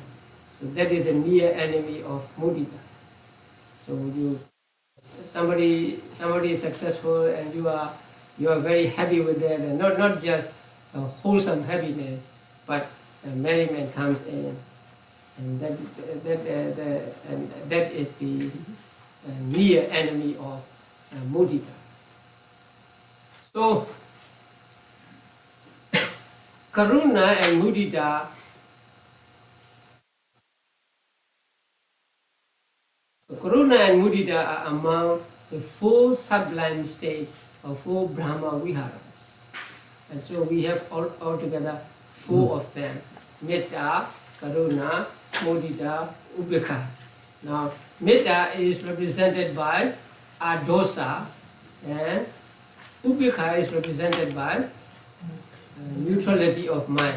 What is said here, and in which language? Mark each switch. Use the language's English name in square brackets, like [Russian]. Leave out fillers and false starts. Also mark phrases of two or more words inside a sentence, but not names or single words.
[English] So that is a near enemy of mudita. So somebody is successful and you are very happy with that, and not just a wholesome happiness, but merriment comes in, and that is the near enemy of mudita. So karuna and mudita Karuna and Mudita are among the 4 sublime states of 4 Brahma Viharas. And so we have altogether 4 of them. Metta, Karuna, Mudita, Upekkha. Now, Metta is represented by Adosa and Upekkha is represented by neutrality of mind.